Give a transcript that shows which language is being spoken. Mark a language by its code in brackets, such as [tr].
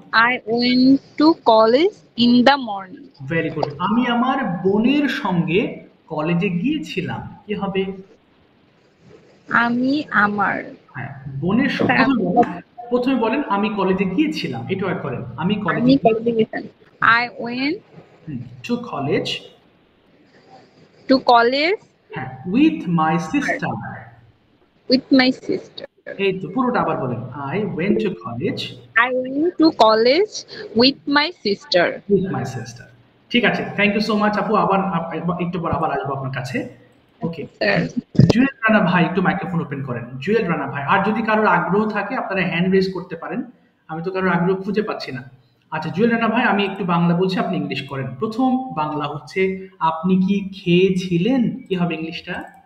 [en] I went to college in the morning. Very good. [bn] আমি আমার বোনের সঙ্গে কলেজে গিয়েছিলাম, কি হবে? আমি আমার হ্যাঁ, বোনের সঙ্গে প্রথমে বলেন আমি কলেজে গিয়েছিলাম, এটা ওয়ার্ক করেন। আমি কলেজে গিয়েছিলাম। [en] I went to college to college [bn] হ্যাঁ [en] with my sister। with my sister. [bn] এই তো পুরোটা আবার বলেন। [en] I went to college I went to college with my sister. with my sister। [bn] ঠিক আছে, [en] Thank you so much আপু। [bn] আবার একটু পর আবার আসবো আপনার কাছে। ওকে, জুয়েল রানা ভাই একটু মাইক্রোফোন ওপেন করেন। জুয়েল রানা ভাই, আর যদি কারোর আগ্রহ থাকে আপনারা হ্যান্ড রেজ করতে পারেন, আমি তো কারোর আগ্রহ খুঁজে পাচ্ছি না। আচ্ছা জুয়েল রানা ভাই, আমি একটু বাংলা বলছি, আপনি ইংলিশ করেন। প্রথম বাংলা হচ্ছে আপনি কি খেয়েছিলেন, কি হবে ইংলিশটা?